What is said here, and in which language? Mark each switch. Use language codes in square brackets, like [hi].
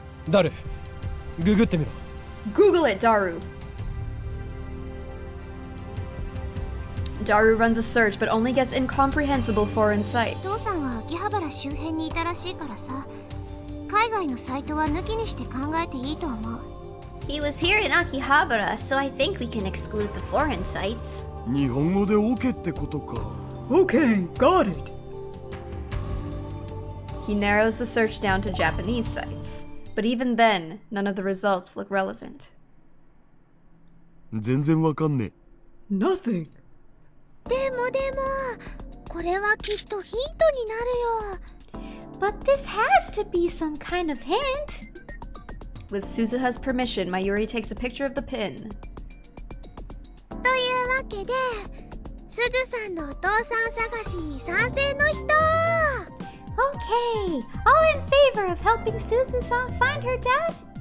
[ja] 誰？ググってみろ。 [en] Google it, Daru. Daru runs a search but only gets incomprehensible foreign [ja] 父 [en] sites. [ja] さんは秋葉原周辺にいたらしいからさ、海外のサイトは抜きにして考えていいと思う。 [en] He was here in Akihabara, so I think we can exclude the foreign sites. [ja] 日本語で OK ってことか。 [en] Okay, got it. He narrows the search down to Japanese sites. But even then, none of the results look relevant. [ja] 全然わかんね [en] Nothing. [ja] でもこれはきっとヒントになるよ。 [en] But this has to be some kind of hint. With Suzuha's permission, Mayuri takes a picture of the pin. [ja] というわけで、すずさんのお父さん探しに賛成の人。 [en] Okay, all in favor of helping Suzu-san find her dad?